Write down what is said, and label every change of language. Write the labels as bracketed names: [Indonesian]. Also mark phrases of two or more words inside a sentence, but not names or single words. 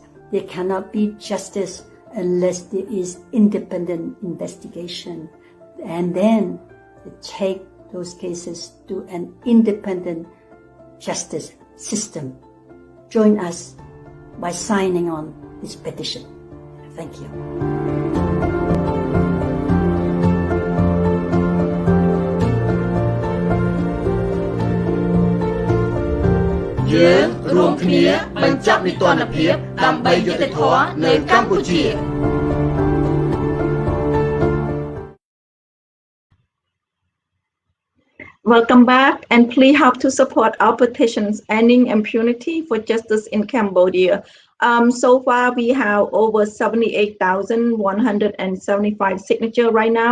[English] There cannot be justice unless there is independent investigation. And then take those cases to an independent justice system. Join us by signing on this petition. Thank you. [Khmer] យើងរួមគ្នាបញ្ចប់នីតិរដ្ឋភាពដើម្បីយុត្តិធម៌នៅកម្ពុជា [English] Welcome back, and please help to support our petitions ending impunity for justice in Cambodia. So far, we have over 78,175 signatures right now.